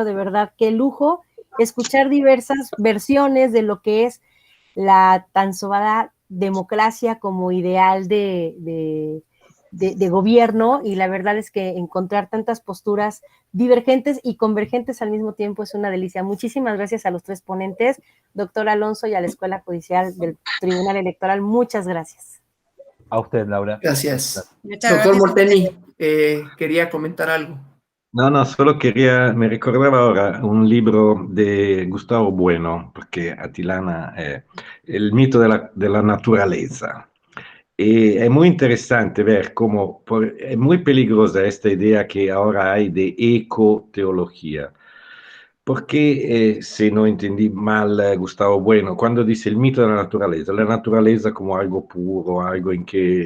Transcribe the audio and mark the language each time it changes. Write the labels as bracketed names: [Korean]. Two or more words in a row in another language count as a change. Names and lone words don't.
[Spanish] De verdad, qué lujo escuchar diversas versiones de lo que es la tan sobada democracia como ideal de gobierno, y la verdad es que encontrar tantas posturas divergentes y convergentes al mismo tiempo es una delicia. Muchísimas gracias a los tres ponentes, doctor Alonso, y a la Escuela Judicial del Tribunal Electoral. Muchas gracias. A usted, Laura. Gracias. Muchas Doctor gracias. Molteni, quería comentar algo. [Italian] No, solo me ricordava ora un libro di Gustavo Bueno, perché Atilana è il mito della naturaleza. [Spanish] Y es muy interesante ver cómo es muy peligrosa esta idea que ahora hay de ecoteología. Porque, se no entendí mal, Gustavo Bueno, cuando dice el mito de la naturaleza como algo puro, algo en que